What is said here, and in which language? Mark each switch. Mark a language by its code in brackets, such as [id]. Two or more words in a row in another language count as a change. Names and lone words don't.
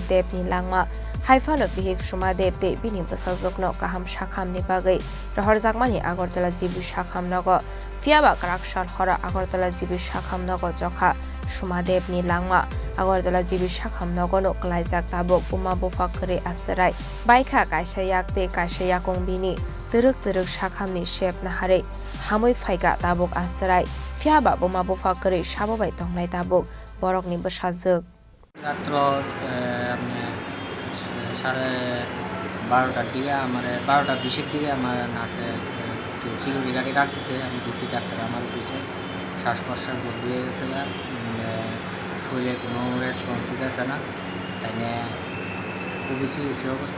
[trp] देवनि लांमा हाइफानो बिहिक सुमादेव दे बिनि बसाजकनो गाहाम साखामनि बागै रहर जागमानि आगरतला जिबि साखाम नगो फियाबा क्राकशाल हर आगरतला जिबि साखाम नगो जखा सुमादेवनि लांमा आगरतला जिबि साखाम नगोनो क्लाइजाक ताबो बुमा बुफा करे आसराय बाइखा कायसा याकते कायसा याकं बिनि तरक तरक साखामनि शेप नाहारै हामै फाइगा ताबुक आसराय फियाबा बुमा बुफा करे साबाबाय दंनाय ताबुक बरकनि बसाजक [bn] রাত্র 12:30 দিকে আমার 12:20 দিকে আমার নার্সে সিকিউরিটি গাড়ি রাখতেছে, আমি দেখছি ডাক্তার আমার অফিসে শ্বাস প্রশ্বাস বন্ধ হয়ে গেছে, শরীরে কোনো রেসপন্স দিতেছে না, তাই না খুবই সিরিয়াস অবস্থা।